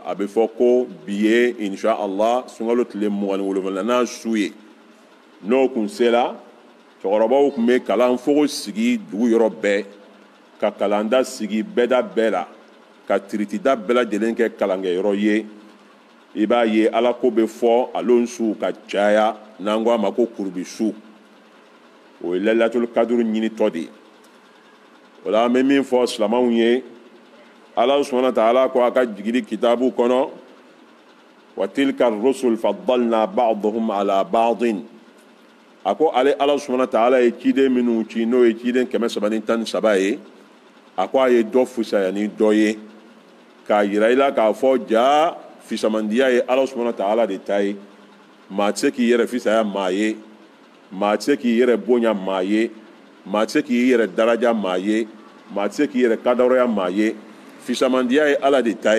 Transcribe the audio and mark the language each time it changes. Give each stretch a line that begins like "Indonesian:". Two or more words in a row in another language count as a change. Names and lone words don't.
Bambara: a bɛ fɔ ko bi ye
Arabic: insha Allah
Bambara: sunkalo tile 27 n'a su ye n'o kun sela cɛkɔrɔbaw tun bɛ kalan fogo sigi dugu yɔrɔ bɛɛ ka kalanda sigi bɛɛda bɛɛ la ka tiritida bɛɛ lajɛlen kɛ kalankɛyɔrɔ ye i b'a ye ala ko bɛ fɔ alon su ka caya n'an ko a ma ko kurubi su o ye
Arabic: lailatul kaduru
Bambara: ɲinitɔ de ye o la an bɛ min fɔ silamɛw ye
Arabic: ala subhanahu wa ta'ala
Bambara: ko a ka jigili kitabu kɔnɔ
Arabic: wa tilka rusul faddalna ba'dahum ala ba'din
Bambara: a ko ale
Arabic: ala subhanahu wa ta'ala
Bambara: ye ciden minnu ci n'o ye ciden 313 ye a ko a ye dɔ fisaya ni dɔ ye k'a yira i la k'a fɔ ja fisamandiya ye
Arabic: ala subhanahu wa ta'ala
Bambara: de ta ye maa tɛ se k'i yɛrɛ fisaya maa ye maa tɛ se k'i yɛrɛ bonya maa ye maa tɛ se k'i yɛrɛ daraja maa ye maa tɛ se k'i yɛrɛ kadɔrɔya maa ye fisamandiya ye ala de ta